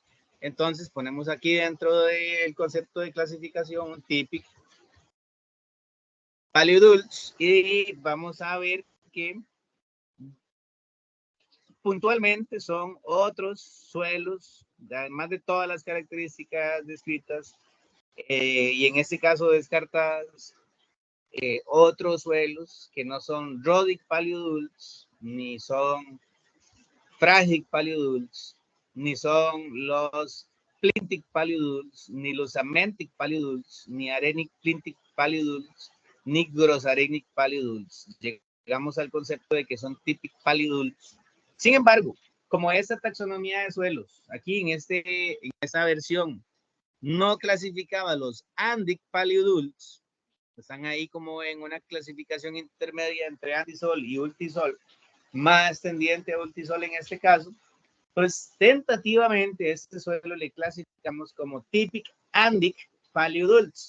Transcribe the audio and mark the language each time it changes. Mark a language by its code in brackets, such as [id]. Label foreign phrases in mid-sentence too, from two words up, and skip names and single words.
[es] Entonces ponemos aquí dentro del concepto de clasificación un típico paleodults y vamos a ver que puntualmente son otros suelos, además de todas las características descritas, y en este caso descartadas, otros suelos que no son rhodic paleodults, ni son Fragic paleodults, ni son los Plintic paleodults, ni los Amentic paleodults, ni Arenic Plintic paleodults, ni Grossarenic paleodults. Llegamos al concepto de que son Typic paleodults. Sin embargo, como esta taxonomía de suelos, aquí en esta versión, no clasificaba los Andic paleodults, están ahí como en una clasificación intermedia entre Andisol y Ultisol, más tendiente a Ultisol en este caso, pues tentativamente este suelo le clasificamos como Typic Andic Paleodults.